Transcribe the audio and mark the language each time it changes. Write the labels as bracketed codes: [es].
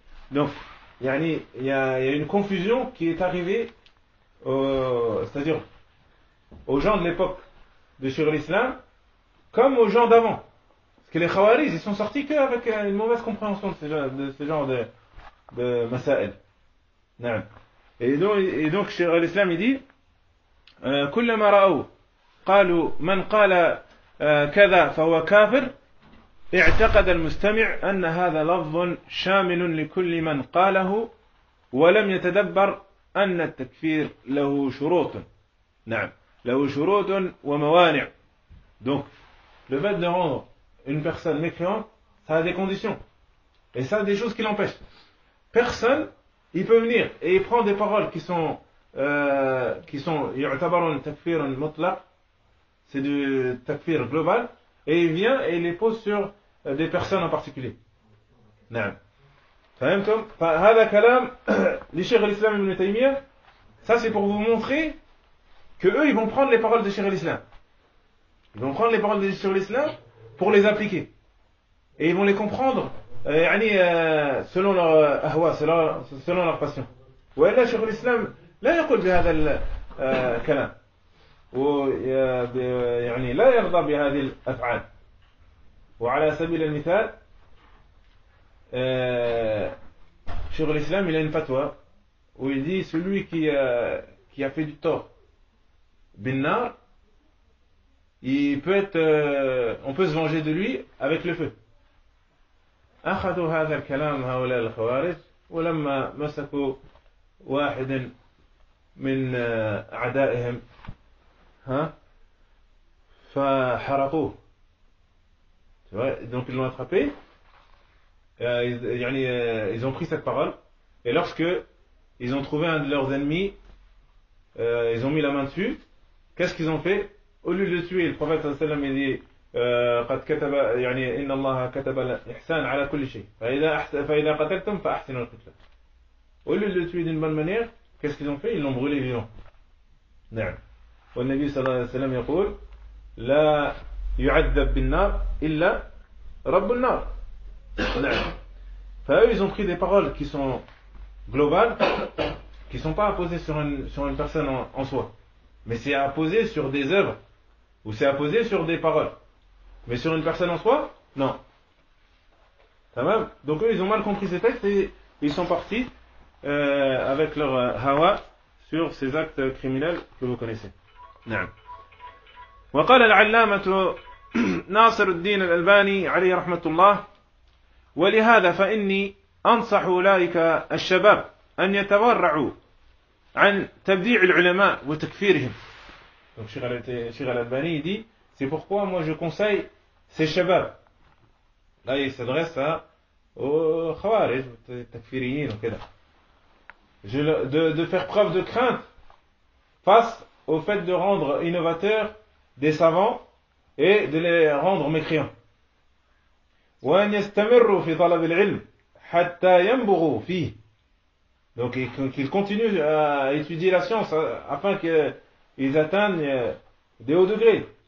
[fr] Donc, يعني il y a une confusion qui est arrivée c'est-à-dire aux gens de l'époque de Cheikh l'Islam comme aux gens d'avant, parce que les khawaris ils sont sortis qu'avec une mauvaise compréhension de ce genre de masael. [ar] نعم. [fr] Et donc, Cheikh l'Islam, il dit, [ar] كلما رأوا قالوا من قال كذا فهو كافر اعتقد المستمع أن هذا لفظ شامل لكل من قاله ولم يتدبر أن التكفير له شروط. نعم. له شروط وموانع. [fr] Donc, le fait de rendre une personne mécréante, ça a des conditions. Et ça a des choses qui l'empêchent. Personne il peut venir et il prend des paroles qui sont [ar] يعتبرون تكفير مطلق, [fr] c'est du takfir global, et il vient et il les pose sur des personnes en particulier. [ar] نعم. فهمتم؟ فهذا كلام لشيخ الإسلام ابن تيمية. [fr] Ça c'est pour vous montrer que eux ils vont prendre les paroles de Cheikh l'Islam. Ils vont prendre les paroles de Cheikh l'Islam pour les appliquer. Et ils vont les comprendre selon leur ahwa, selon leur passion. Ou alors, Cheikh l'Islam, là, il dit [ar] هذا الكلام. Ou, يعني, لا يرضى بهذه الأفعال. [fr] Ou, [ar] على سبيل المثال, [fr] Cheikh l'Islam, il a une fatwa où il dit celui qui a fait du tort, binar, il peut être, on peut se venger de lui avec le feu. [ar] أخذوا هذا الكلام هؤلاء الخوارج ولما مسكوا واحد من أعدائهم ها فحرقوه. [fr] Donc ils l'ont attrapé, يعني ils ont pris cette parole et lorsque ils ont trouvé un de leurs ennemis ils ont mis la main dessus. Qu'est-ce qu'ils ont fait? Au lieu de le tuer, le prophète [ar] صلى الله عليه وسلم [fr] il dit [ar] قد كتب يعني إن الله كتب الإحسان على كل شيء فإذا قتلتم فأحسنوا القتلة. قولوا لتويد من منير كيف كذن فيه اللهم غلي فيهم. نعم. والنبي صلى الله عليه وسلم يقول لا يعذب بالنار إلا رب النار. نعم. فأيوه [fr] ils ont pris des paroles qui sont globales qui sont pas apposées sur une personne en soi mais c'est apposé sur des œuvres ou c'est apposé sur des paroles. Mais sur une personne en soi, non. Ça va? Donc eux, ils ont mal compris ces textes et ils sont partis avec leur hawa sur ces actes criminels que vous connaissez. [ar] نعم. وقال العلامة ناصر الدين الألباني عليه رحمة الله ولهذا فإني أنصح أولئك الشباب أن يتورعوا عن تبديع العلماء وتكفيرهم. [fr] Donc Cheikh Al-Albani dit, c'est pourquoi moi je conseille ces shabab. Là il s'adresse à Khawarij, Takfiriyin, etc. De faire preuve de crainte face au fait de rendre innovateurs des savants et de les rendre mécréants. [ar] وأن يستمروا في طلب العلم حتى ينبغوا فيه. [fr] Donc qu'ils continuent à étudier la science afin qu'ils atteignent des hauts degrés.